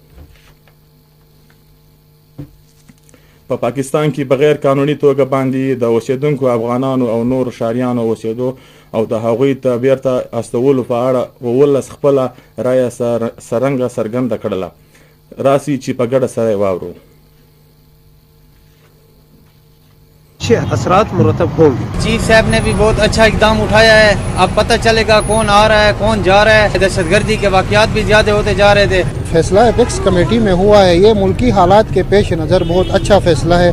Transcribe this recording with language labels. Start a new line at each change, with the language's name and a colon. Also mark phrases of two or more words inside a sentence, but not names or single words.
Pashto: په پاکستان کې بغیر قانوني توګه باندې د اوسیدونکو افغانانو او نور شاریانو اوسیدو او د هغوی ته بیرته استولو په اړه 19 خپله رایه څرنګه څرګنده کړله. راسي چې په ګډه سره واورو.
Urdu: اثرات مرتب ہوں گے. چیف صاحب نے بھی بہت اچھا اقدام اٹھایا ہے۔ اب پتا چلے گا کون آ رہا ہے کون جا رہا ہے. دہشت گردی کے واقعات بھی زیادہ ہوتے جا رہے تھے. فیصلہ
English: apex committee
Urdu: میں ہوا ہے، یہ ملکی حالات کے پیش نظر بہت اچھا فیصلہ ہے.